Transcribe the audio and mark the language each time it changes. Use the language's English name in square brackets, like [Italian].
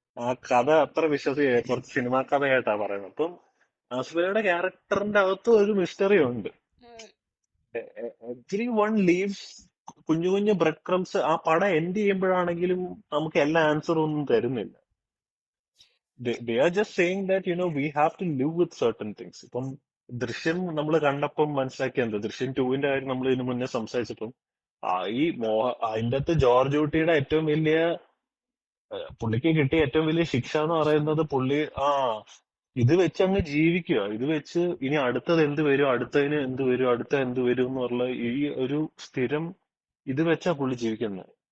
[Malayalam] ആ കഥ അത്ര കുറച്ച് സിനിമാ കഥയായിട്ടാ പറയുന്നത്. അപ്പം ആസിഫ് അലിയുടെ ക്യാരക്ടറിന്റെ അകത്ത് ഒരു മിസ്റ്ററി ഉണ്ട്. [English] every one leaves [Malayalam] കുഞ്ഞു കുഞ്ഞു ബ്രെഡ് ക്രംസ്. ആ പടം എൻഡ് ചെയ്യുമ്പോഴാണെങ്കിലും നമുക്ക് എല്ലാ ആൻസറും ഒന്നും തരുന്നില്ല. [English] they are just saying that we have to live with certain things. [Malayalam] ഇപ്പം ദൃശ്യം നമ്മൾ കണ്ടപ്പം മനസ്സിലാക്കിയത്, ദൃശ്യം 2-ന്റെ കാര്യം നമ്മൾ ഇതിനു മുന്നേ സംസാരിച്ചപ്പം അതിന്റെ അകത്ത് ജോർജ് കുട്ടിയുടെ ഏറ്റവും വലിയ പുള്ളിക്ക് കിട്ടിയ ഏറ്റവും വലിയ ശിക്ഷ എന്ന് പറയുന്നത് പുള്ളി ഇത് വെച്ച് അങ്ങ് ജീവിക്കുക. ഇത് വെച്ച് ഇനി അടുത്തത് എന്ത് വരും, അടുത്തതിന് എന്ത് വരും, അടുത്ത എന്ത് വരും എന്നുള്ള ഈ ഒരു സ്ഥിരം ഇത് വെച്ചാ പുള്ളി ജീവിക്കുന്നത്.